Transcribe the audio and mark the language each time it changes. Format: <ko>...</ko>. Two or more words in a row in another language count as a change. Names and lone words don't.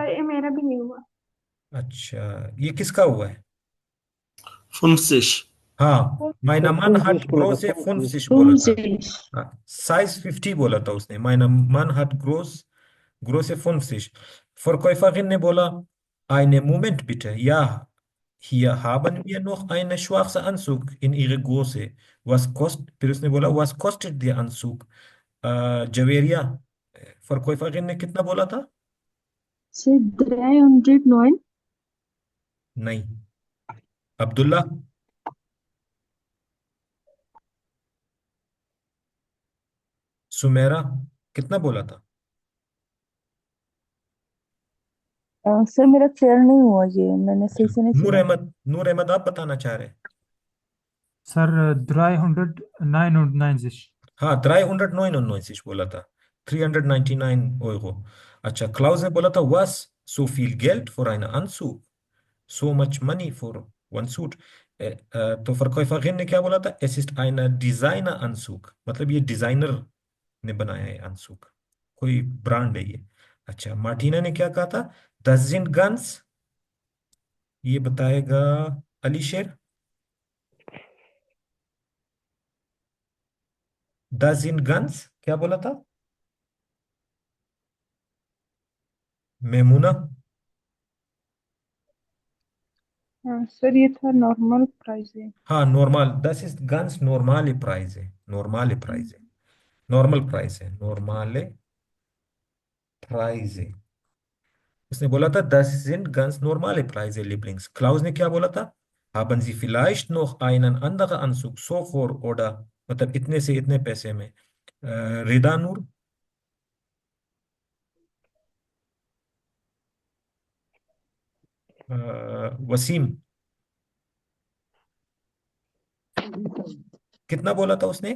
<ur>سر یہ میرا بھی نہیں ہوا اچھا یہ کس کا ہوا ہے 50.</ur> <de>हाँ Mein Mann hat große 50</de> <ur>بولا تھا سائز 50 بولا تھا اس نے</ur> <de>Mein Mann hat große 50 Verkäuferin</de> <ur>نے بولا</ur> <de>einen Moment bitte ja hier haben wir noch einen schwarzen Anzug in ihrer Größe</de> <ur>پھر اس نے بولا</ur> <de>was kostet der Anzug</de> <ur>جویریہ Verkäuferin نے کتنا بولا تھا سر 309 نہیں عبداللہ سمیرا کتنا بولا تھا سر میرا کلیئر نہیں ہوا یہ میں نے صحیح سے نہیں سنا نور احمد آپ بتانا چاہ رہے ہیں سر 399 ہاں 399 بولا تھا 399 Euro اچھا کلاؤس نے بولا تھا</ur> <de>was So viel Geld für einen Anzug.</de> <en>So much money for one suit.</en> <ur>تو فرکوئیفاگن نے کیا بولا تھا?</ur> <de>Es ist ein Designer-Anzug.</de> <ur>مطلب یہ ڈیزائنر نے بنایا ہے انسک، کوئی برانڈ ہے یہ. اچھا، مارٹینا نے کیا کہا تھا?</ur> <de>Das sind ganz,</de> <ur>یہ بتائے گا علی شیر.</ur> <de>Das sind ganz</de> <ur>کیا بولا تھا? मेमुना। ہاں سر، یہ تھا</ur> <en>normal price</en> <ur>ہے. ہاں نارمل,</ur> <de>das ist ganz normale Preise, normale Preise,</de> <en>normal price</en> <ur>ہے,</ur> <de>normale Preise.</de> <ur>اس نے بولا تھا</ur> <de>das sind ganz normale Preise, Lieblings।</de> <ur>کلاؤس نے کیا بولا تھا?</ur> <de>Haben Sie vielleicht noch einen anderen Anzug so for oder,</de> <ur>مطلب اتنے سے اتنے پیسے میں. ردا نور۔ وسیم، کتنا بولا تھا اس نے?</ur>